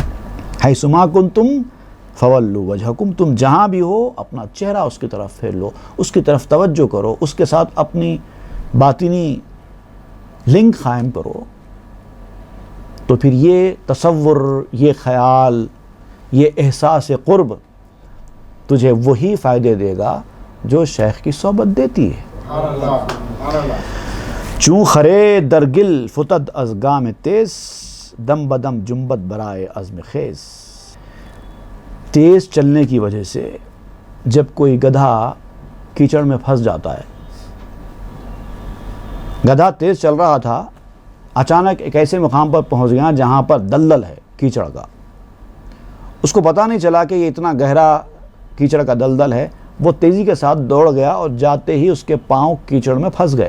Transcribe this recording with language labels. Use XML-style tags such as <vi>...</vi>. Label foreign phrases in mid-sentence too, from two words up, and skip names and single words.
<ar>حیث ما کنتم فولوا وجہکم،</ar> <ur>تم جہاں بھی ہو اپنا چہرہ اس کی طرف پھیر لو، اس کی طرف توجہ کرو، اس کے ساتھ اپنی باطنی لنک قائم کرو، تو پھر یہ تصور، یہ خیال، یہ احساس قرب تجھے وہی فائدے دے گا جو شیخ کی صحبت دیتی ہے۔</ur> <fa>چون خرے در گل فتد از گام تیز، دم بدم جنبت برائے عزم خیز۔</fa> <ur>تیز چلنے کی وجہ سے جب کوئی گدھا کیچڑ میں پھنس جاتا ہے، گدھا تیز چل رہا تھا، اچانک ایک ایسے مقام پر پہنچ گیا جہاں پر دلدل ہے کیچڑ کا، اس کو پتہ نہیں چلا کہ یہ اتنا گہرا کیچڑ کا دلدل ہے، وہ تیزی کے ساتھ دوڑ گیا اور جاتے ہی اس کے پاؤں کیچڑ میں پھنس گئے۔</ur>